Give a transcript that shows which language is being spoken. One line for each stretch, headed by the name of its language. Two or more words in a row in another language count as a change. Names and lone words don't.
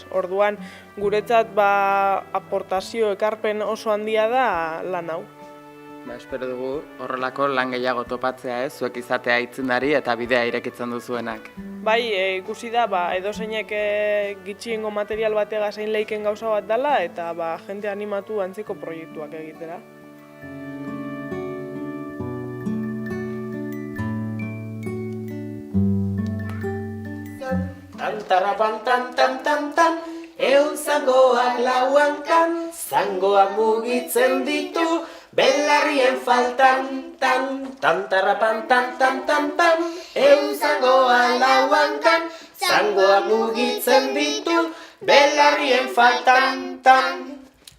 Basque: Orduan, guretzat aportazio ekarpen oso handia da lan hau. Espero dugu horrelako lan gehiago topatzea, zuek izatea aitzindari eta bidea irekitzen duzuenak. Bai, ikusi da, edozeinek gitxiengo material batega zein leiken gauza bat dela, eta jende animatu antzeko proiektuak egitera. Tan-tarapan-tan-tan-tan-tan, zangoak lauankan, zangoak mugitzen ditu, belarrien faltan, tan-tarapan-tan-tan-tan-tan, zangoak lauankan, zangoak mugitzen ditu, belarrien faltan, tan.